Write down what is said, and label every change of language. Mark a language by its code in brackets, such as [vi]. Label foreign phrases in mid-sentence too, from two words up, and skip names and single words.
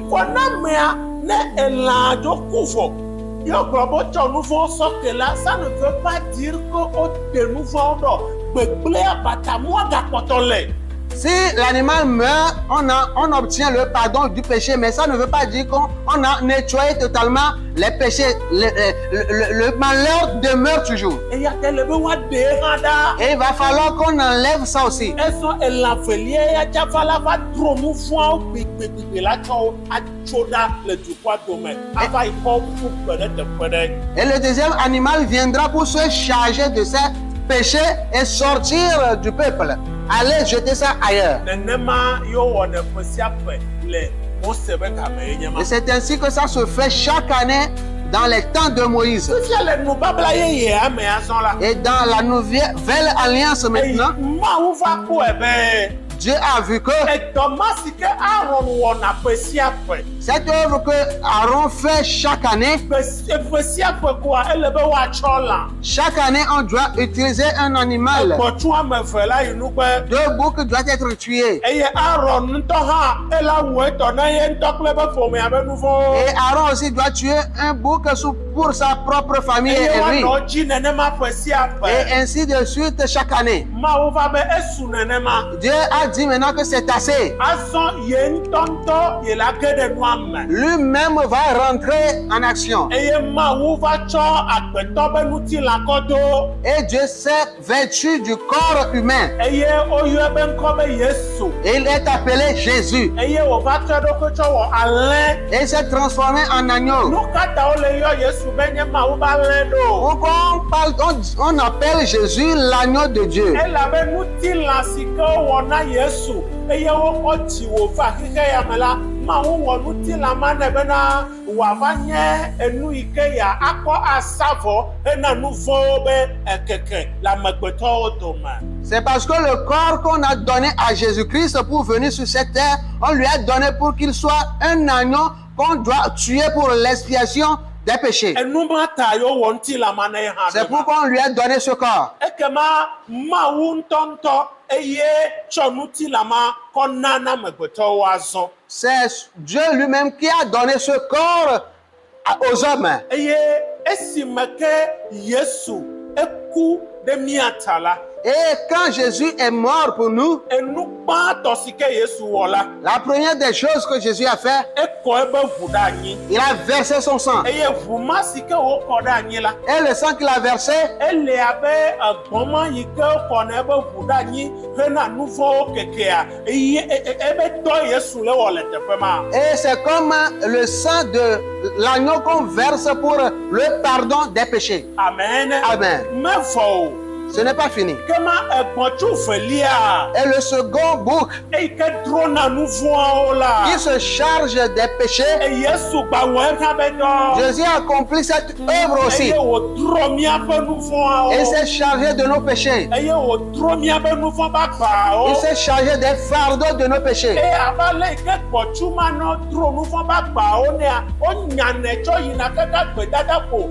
[ee] Kɔnamea ne elã dzo ku vɔ yɔ gblɔ be wotsɔ nu vɔ̃ sɔ ke la, [fr] ça ne veut pas dire que [ee] woɖe nu vɔ̃wo ɖɔ gbegblẽ abatamua gakpɔtɔ le. [fr] Si l'animal meurt, on obtient le pardon du péché, mais ça ne veut pas dire qu'on a nettoyé totalement les péchés. Le malheur demeure toujours. [ee] Eya te le be woaɖee hã ɖa. [fr] Et il va falloir qu'on enlève ça aussi. [ee] Ezɔ elã velia ya tsafa la va dro nu vɔ̃awo gbegbegbe la tsɔ wo atso ɖa le dukɔa dome ava yi kɔ ƒu kpe ɖe teƒe ɖe. [fr] Et le deuxième animal viendra pour se charger de ses péchés et sortir du peuple. Allez jeter ça ailleurs. [ee] Nenema yo wɔ ne ƒe sia ƒe le Mose be game ye nye ma. [fr] Et c'est ainsi que ça se fait chaque année dans les temps de Moïse. [ee] Fifia le nubabla yeyea me azɔ la. [fr] Et dans la nouvelle alliance maintenant, [ee] Mawu va kpɔe be [fr] Dieu a vu que [ee] edɔ ma si ke Aaron wɔna ƒe sia ƒe. [fr] cette œuvre que Aaron fait chaque année, [ee] Ƒe sia ƒe koa ele be woatsɔ lã. [fr] chaque année on doit utiliser un animal. [ee] Gbɔtsu ame eve la yi nugbe. [fr] Deux boucs doivent être tués. [ee] Eye Aaron ŋutɔ hã ela wu etɔ na ye ŋutɔ kple be ƒomea be nu vɔ̃wo. [fr] Et Aaron aussi doit tuer un bouc pour sa propre famille [ee] Eye [fr] et lui. [ee] woanɔ dzi nenema ƒe sia [fr] Et [ee] ƒe. [fr] ainsi de suite chaque année. [ee] Mawu va be esu nenema. [fr] Dieu a dit maintenant que c'est assez. [ee] Azɔ ye ŋutɔ ye la ge ɖe nua me. [fr] Lui-même va rentrer en action. [ee] Eye Mawu va tsɔ agbetɔ be ŋutilã kɔ do. [fr] Et Dieu s'est vêtu du corps humain. [ee] Eye woyɔe be ŋkɔ be Yesu. [fr] Et il est appelé Jésus. [ee] Eye wòva trɔ eɖokui tsɔ wɔ alẽ. [fr] Et il s'est transformé en agneau. [ee] Nu ka ta wole yɔ Yesu be nye Mawu be alẽ ɖo? [fr] Pourquoi on appelle Jésus l'agneau de Dieu? [ee] Elabe ŋutilã si ke wowɔ na Yesu eye wokɔ dzi wòva xixe ya me la Mawu wɔ nutilama ne bena wòava nye enu yi ke ya akɔ asavɔ hena nu vɔ̃wo be ekeke le amegbetɔwo dome. [fr] C'est parce que le corps qu'on a donné à Jésus-Christ pour venir sur cette terre, on lui a donné pour qu'il soit un agneau qu'on doit tuer pour l'expiation des péchés. [ee] Enu ma ta yo wɔ nutilama ne ye hã. [fr] C'est pourquoi on lui a donné ce corps. [ee] Ekema Mawu ŋutɔŋutɔ eye tsɔ nutilama kɔ na na amegbetɔwo azɔ. [fr] C'est Dieu lui-même qui a donné ce corps aux hommes. [ee] Eye esime ke Yesu eku ɖe mía ta la. [fr] Et quand Jésus est mort pour nous, [ee] Enu gbãtɔ si ke Yesu wɔ la. [fr] la première des choses que Jésus a fait, [ee] Ekɔ ebe ʋu ɖe anyi. [fr] il a versé son sang. [ee] Eye ʋu ma si ke wokɔ ɖe anyi la. [fr] Et le sang qu'il a versé, [ee] Ele abe gbɔma yi ke wokɔna ebe ʋu ɖe anyi hena nu vɔ̃wo kekea. Ebe dɔ Yesu le wɔ le teƒe ma. [fr] et c'est comme le sang de l'agneau qu'on verse pour le pardon des péchés. Amen. Amen. [ee] Mevɔ o. [fr] Ce n'est pas fini. [ee] Kema egbɔtsu velia. [fr] Et le second bouc [ee] Eyi ke drona nu vɔ̃awo la. [fr] qui se charge des péchés, [ee] Yesu gba wɔ eƒe be dɔ. [fr] Jésus a accompli cette œuvre aussi. [ee] Eye wòdrɔ míaƒe nu vɔ̃awo. [fr] Il s'est chargé de nos péchés. [ee] Eye wòdrɔ míaƒe nu vɔ̃ ƒe agbawo. [fr] Il s'est chargé des fardeaux de nos péchés. [ee] Eye abe ale yi ke gbɔtsu ma nɔ dro nu vɔ̃ ƒe agbawo nea, wonyanɛ tsɔ yina kaka gbedada ko.